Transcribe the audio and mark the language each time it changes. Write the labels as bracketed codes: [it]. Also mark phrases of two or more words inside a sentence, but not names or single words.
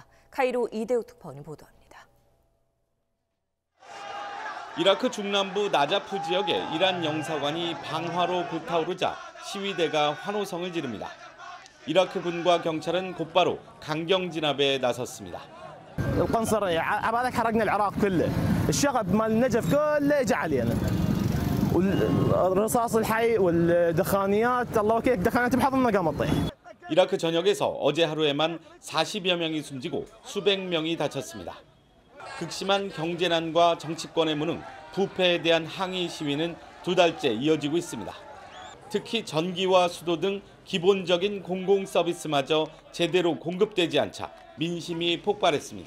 [ko] 카이로 이대욱 특파원이 보도합니다. 이라크 중남부 나자프 지역에 이란 영사관이 방화로 불타오르자 시위대가 환호성을 지릅니다. 이라크 군과 경찰은 곧바로 강경 진압에 나섰습니다. [ar] القنصرة عبالك حرقنا العراق كله الشغب مال النجف كله اجى علينا والرصاص الحي والدخانيات الله وكيلك دخانيات بحضننا قامت تطيح. [ko] 이라크 전역에서 어제 하루에만 40여 명이 숨지고 수백 명이 다쳤습니다. 극심한 경제난과 정치권의 무능, 부패에 대한 항의 시위는 2달째 이어지고 있습니다. 특히 전기와 수도 등 기본적인 공공 서비스마저 제대로 공급되지 않자 민심이 폭발했습니다.